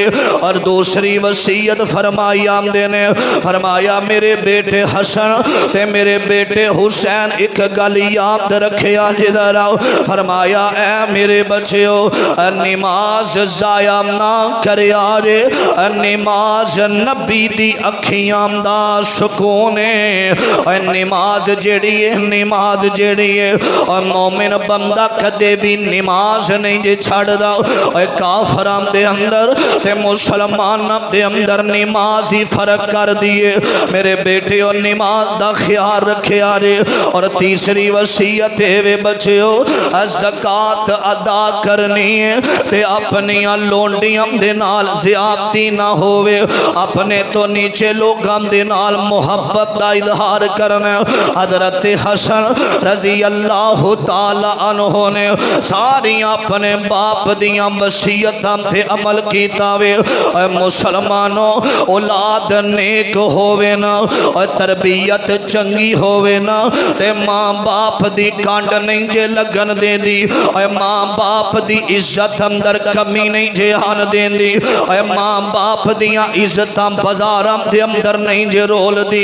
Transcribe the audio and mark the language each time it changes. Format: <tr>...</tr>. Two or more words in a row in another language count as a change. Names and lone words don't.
<pa>اور دوسری وصیت فرمائی آمدے نے، فرمایا میرے بیٹے حسن تے میرے بیٹے حسین ایک گل یاد رکھے آجے ذرا، فرمایا اے میرے بچیو نماز ضائع نہ کرے آجے، نماز نبی دی اکھیاں دا سکونے، نماز جیڑی ہے نماز جیڑی ہے، اور مومن بندہ کدے بھی نماز نہیں جے چھڑ دا، کافرام دے اندر تے مسلمان دے اندر نماز ہی فرق کر دیے۔ میرے بیٹے اور نماز دا خیال رکھے آرے۔ اور تیسری وصیت ہے بچیو زکاة ادا کرنی ہے تے اپنیاں لونڈیاں دے نال زیادتی نہ ہوئے، اپنے تو نیچے لوگاں دے نال محبت دا اظہار کرنا۔ حضرت حسن</pa> <ar>رضی اللہ تعالی عنہ</ar> <pa>نے ساری اپنے باپ دیاں وصیتاں تے عمل کیتا وے۔ اے مسلمانوں اولاد نیک ہووے نا، اور تربیت چنگی ہووے نا، تے ماں باپ دی کانڈ نہیں جے لگن دے دی، اے ماں باپ دی عزت اندر کمی نہیں جے آن دے دی، اے ماں باپ دیاں عزتاں بازاراں دے اندر نہیں جے رول دی۔</pa>